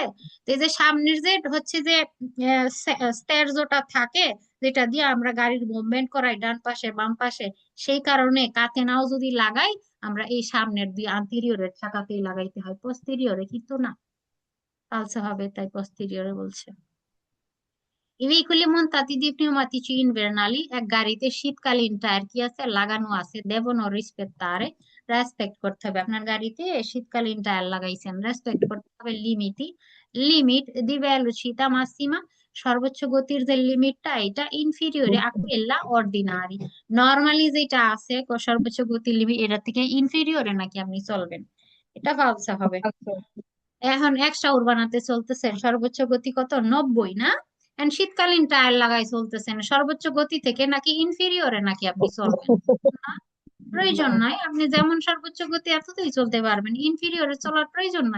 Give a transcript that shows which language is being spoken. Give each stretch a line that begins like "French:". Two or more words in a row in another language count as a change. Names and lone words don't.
Bangla: তো এই যে সামনের যে হচ্ছে যে স্টেরজোটা থাকে, যেটা দিয়ে আমরা গাড়ির মুভমেন্ট করাই ডান পাশে বাম পাশে, সেই কারণে কাতে নাও যদি লাগাই, আমরা এই সামনের দুই আন্তেরিয়রের চাকাতেই লাগাইতে হয়, পোস্টেরিয়রে কিন্তু না, ফালসে হবে, তাই পোস্টেরিয়রে বলছে।
Italian: I veicoli montati di pneumatici invernali,
Bangla: এক গাড়িতে শীতকালীন টায়ার কি আছে লাগানো আছে,
Italian: devono rispettare,
Bangla: রেসপেক্ট করতে হবে, আপনার গাড়িতে শীতকালীন টায়ার লাগাইছেন, রেসপেক্ট করতে হবে
Italian: limite di velocità massima,
Bangla: সর্বোচ্চ গতির যে লিমিটটা এটা
Italian: inferiore a quella ordinari,
Bangla: নরমালি যেটা আছে সর্বোচ্চ গতির লিমিট এটা থেকে ইনফিরিয়রে নাকি আপনি চলবেন, এটা ফালসা হবে। আচ্ছা, এখন এক্সট্রা বানাতে চলতেছেন, সর্বোচ্চ গতি কত, 90 না, এন্ড শীতকালীন টায়ার লাগাই চলতেছেন, সর্বোচ্চ গতি থেকে নাকি ইনফিরিয়রে নাকি আপনি চলবেন, না, প্রয়োজন নাই, আপনি যেমন সর্বোচ্চ গতি এততেই চলতে পারবেন, ইনফিরিয়রে চলার প্রয়োজন নাই।